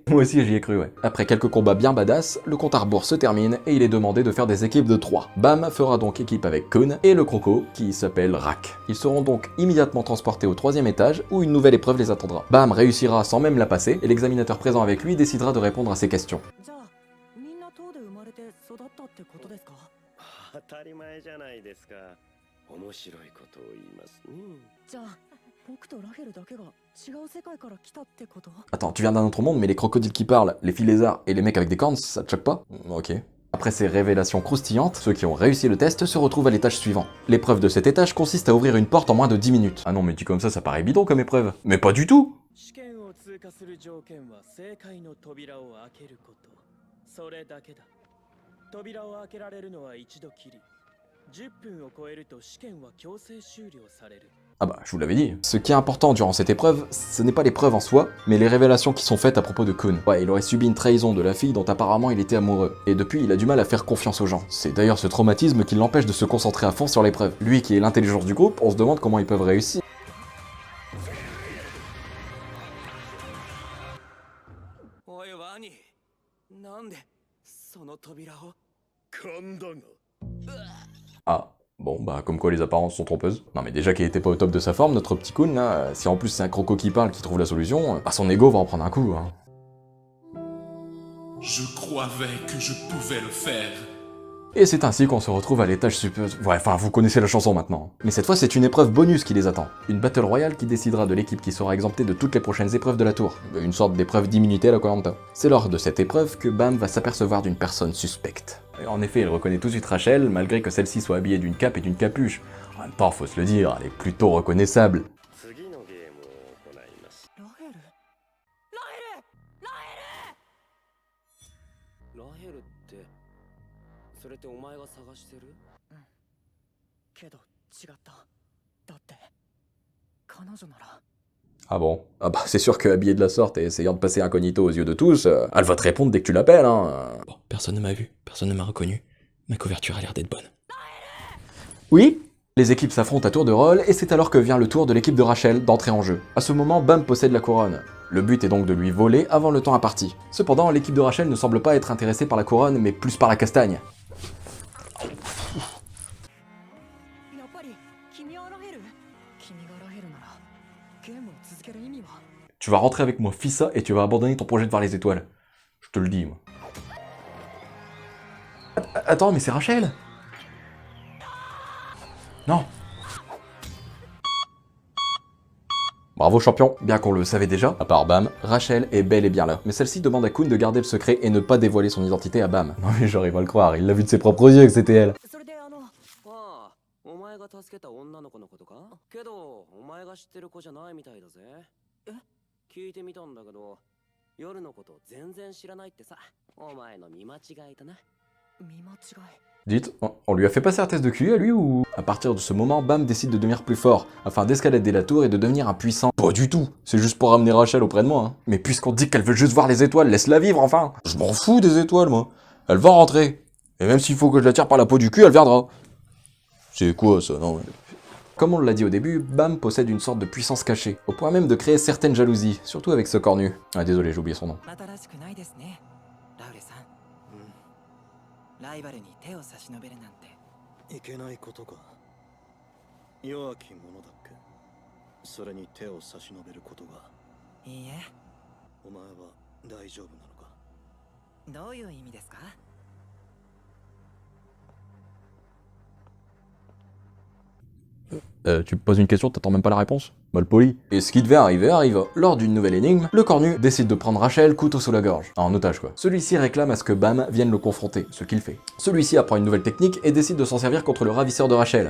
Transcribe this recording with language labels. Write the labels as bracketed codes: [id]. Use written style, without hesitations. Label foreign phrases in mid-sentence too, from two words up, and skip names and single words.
[fr] Moi aussi j'y ai cru, ouais. Après quelques combats bien badass, le compte à rebours se termine et il est demandé de faire des équipes de 3. Bam fera donc équipe avec Kun et le croco qui s'appelle Rak. Ils seront donc immédiatement transportés au 3e étage où une nouvelle épreuve les attendra. Bam réussira sans même la passer et l'examinateur présent avec lui décidera de répondre à ses questions. [ja] じゃあみんな塔で生まれて育ったってことですか？当たり前じゃないですか。面白いことを言いますね。じゃあ僕とラフェルだけが違う世界から来たってこと？ [fr] Attends, tu viens d'un autre monde mais les crocodiles qui parlent, les filles lézards et les mecs avec des cornes, ça te choque pas? Ok. Après ces révélations croustillantes, ceux qui ont réussi le test se retrouvent à l'étage suivant. L'épreuve de cet étage consiste à ouvrir une porte en moins de 10 minutes. Ah non mais dit comme ça paraît bidon comme épreuve. Mais pas du tout! [ja] 試験を通過する条件は正解の扉を開けること。それだけだ。扉を開けられるのは一度きり。10分を超えると試験は強制終了される。 [fr] Ah bah, je vous l'avais dit. Ce qui est important durant cette épreuve, ce n'est pas l'épreuve en soi, mais les révélations qui sont faites à propos de Kun. Ouais, il aurait subi une trahison de la fille dont apparemment il était amoureux. Et depuis, il a du mal à faire confiance aux gens. C'est d'ailleurs ce traumatisme qui l'empêche de se concentrer à fond sur l'épreuve. Lui qui est l'intelligence du groupe, on se demande comment ils peuvent réussir. [ja] おいワニ、なんでその扉を？勘だが。 [fr] Ah, bon bah comme quoi les apparences sont trompeuses. Non mais déjà qu'il était pas au top de sa forme, notre petit Kun là, si en plus c'est un croco qui parle qui trouve la solution, bah son ego va en prendre un coup, hein. Je croyais que je pouvais le faire. Et c'est ainsi qu'on se retrouve à l'étage supérieur. Ouais, enfin, vous connaissez la chanson maintenant. Mais cette fois, c'est une épreuve bonus qui les attend. Une [en] battle royale [fr] qui décidera de l'équipe qui sera exemptée de toutes les prochaines épreuves de la tour. Une sorte d'épreuve d'immunité à la Koh-Lanta. C'est lors de cette épreuve que Bam va s'apercevoir d'une personne suspecte. Et en effet, il reconnaît tout de suite Rachel, malgré que celle-ci soit habillée d'une cape et d'une capuche. En même temps, faut se le dire, elle est plutôt reconnaissable. [ja] 次のゲームを行います。ラヘル？ラヘルってそれってお前が探してる？けど違った。だって彼女なら。 [fr] Ah bon? Ah bah c'est sûr que habillée de la sorte et essayant de passer incognito aux yeux de tous, elle va te répondre dès que tu l'appelles, hein. Bon, personne ne m'a vu, personne ne m'a reconnu. Ma couverture a l'air d'être bonne. Oui? Les équipes s'affrontent à tour de rôle et c'est alors que vient le tour de l'équipe de Rachel d'entrer en jeu. À ce moment, Bam possède la couronne. Le but est donc de lui voler avant le temps imparti. Cependant, l'équipe de Rachel ne semble pas être intéressée par la couronne, mais plus par la castagne. [ja] やっぱり君はラヘル？君がラヘルならゲームを続ける意味は？ [fr] Tu vas rentrer avec moi, Fissa, et tu vas abandonner ton projet de voir les étoiles. Je te le dis, moi. Attends, mais c'est Rachel? Non. Bravo champion, bien qu'on le savait déjà, à part Bam, Rachel est bel et bien là. Mais celle-ci demande à Kun de garder le secret et ne pas dévoiler son identité à Bam. Non mais j'arrive à le croire, il l'a vu de ses propres yeux que c'était elle. [ja] それでああ、お前が助けた女の子のことか？けどお前が知ってる子じゃないみたいだぜ。え？聞いてみたんだけど、夜のこと全然知らないってさ。お前の見間違いだな。見間違い。 [fr] Dites, on lui a fait passer un test de QI à lui ou... À partir de ce moment, Bam décide de devenir plus fort, afin d'escalader la tour et de devenir un puissant. Pas du tout, c'est juste pour ramener Rachel auprès de moi. Hein. Mais puisqu'on dit qu'elle veut juste voir les étoiles, laisse-la vivre enfin. Je m'en fous des étoiles moi. Elle va rentrer. Et même s'il faut que je la tire par la peau du cul, elle viendra. C'est quoi ça, non? Comme on l'a dit au début, Bam possède une sorte de puissance cachée, au point même de créer certaines jalousies, surtout avec ce cornu. Ah désolé, j'ai oublié son nom. [ja] またらしくないですね、ラウレさん。ライバルに手を差し伸べるなんて。いけないことか。弱き者だっけ。それに手を差し伸べることが。いいえ。お前は大丈夫なのか。どういう意味ですか？ [fr] Tu me poses une question, t'attends même pas la réponse? Mal poli. Et ce qui devait arriver arrive. Lors d'une nouvelle énigme, le cornu décide de prendre Rachel couteau sous la gorge. En otage quoi. Celui-ci réclame à ce que Bam vienne le confronter, ce qu'il fait. Celui-ci apprend une nouvelle technique et décide de s'en servir contre le ravisseur de Rachel.